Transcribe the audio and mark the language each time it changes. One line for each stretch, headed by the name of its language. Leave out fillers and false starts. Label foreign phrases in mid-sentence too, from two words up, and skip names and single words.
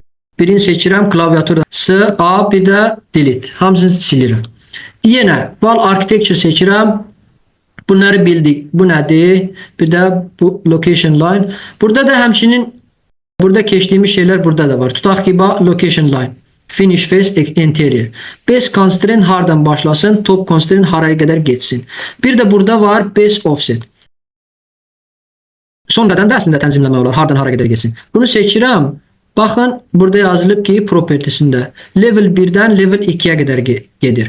Azerbaijani: Birini seçirəm, klaviaturda S, A, bir də delete. Hamısını silirəm. Yenə
English: wall architecture
Azerbaijani: seçirəm. Bunları bildik. Bu nədir? Bir də bu
English: location line.
Azerbaijani: Burada da həmçinin burada keçdiyimiz şeylər burada da var. Tutaq ki,
English: location line. Finish face interior. Base constraint
Azerbaijani: hardan başlasın,
English: top constraint
Azerbaijani: haraya qədər geçsin. Bir də burada var
English: base offset.
Azerbaijani: Sonradan da əslində tənzimləmək olar. Hardan hara qədər geçsin. Bunu seçirəm. Baxın, burada yazılıb ki, propertiesində level 1-dən level 2-yə qədər gedir.